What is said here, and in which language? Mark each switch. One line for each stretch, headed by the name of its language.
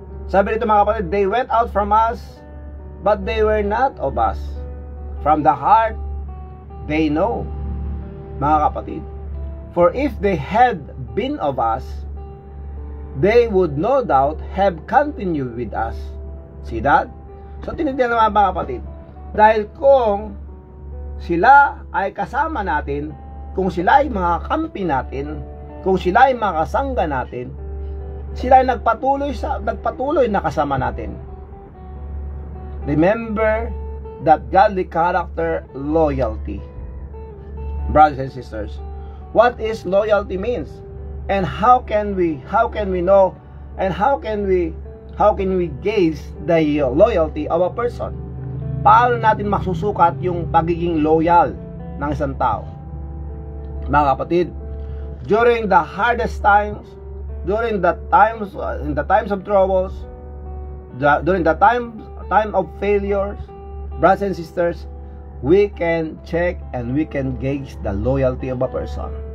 Filipino: Sabi nito mga kapatid,
English: they went out from us, but they were not of us. From the heart, they know,
Filipino: mga kapatid.
English: For if they had been of us, they would no doubt have continued with us. See that?
Filipino: So tinignan naman mga kapatid, dahil kung sila ay kasama natin, kung sila ay mga kampi natin, kung sila ay mga kasangga natin, sila ay nagpatuloy na kasama natin.
English: Remember that godly character, loyalty. Brothers and sisters, what is loyalty means? And how can we know, and how can we gauge the loyalty of a person?
Filipino: Paano natin masusukat yung pagiging loyal ng isang tao? Mga kapatid,
English: during the hardest times, in the times of troubles, during the time of failures, brothers and sisters, we can check and we can gauge the loyalty of a person.